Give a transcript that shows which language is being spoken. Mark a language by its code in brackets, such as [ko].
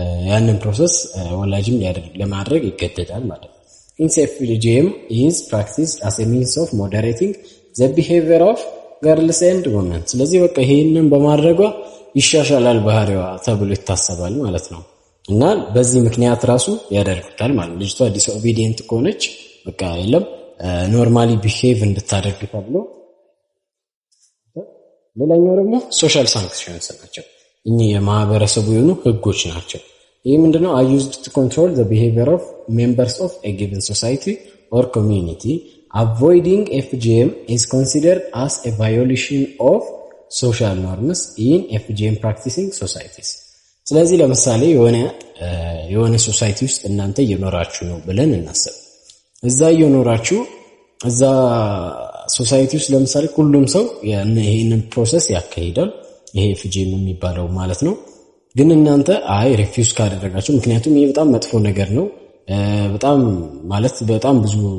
[am] ያንን ፕሮሰስ ወላጅም ለማድረግ ይገደዳል ማለት ነው። [en] FGM is practiced as a means of moderating the behavior of girls and women። [am] ስለዚህ በቃ ይሄንን በማድረጓ ይሻሻላል ባህሪዋ ተብሎ ይታሰባል ማለት ነው። እና በዚህ ምክንያት ራሱ ያደርጉታል ማለት ነው። ልጅቷ ዲስኦቢዲየንት ከሆነች በቃ የለም ኖርማሊ ቢሄቭ እንድታደርግ ተብሎ። ሌላኛው ደግሞ ሶሻል ሳንክሽንስ ናቸው። እኚህ የማህበረሰቡ የሆኑ ህጎች ናቸው። ይሄ ምንድነው? [en] are used to control the behavior of members of a given society or community. Avoiding FGM is considered as a violation of social norms in FGM practicing societies. [am] ስለዚህ ለምሳሌ የሆነ ሶሳይቲ ውስጥ እናንተ እየኖራችሁ ነው ብለን እናስብ። እዛ እየኖራችሁ እዛ ሶሳይቲ ውስጥ ለምሳሌ ሁሉም ሰው ይሄንን ፕሮሰስ ያካሂዳል፣ ይሄ FGM የሚባለው ማለት ነው። ግን እናንተ ሪፊውዝ ካደረጋችሁ፣ ምክንያቱም ይሄ በጣም መጥፎ ነገር ነው፣ በጣም ብዙ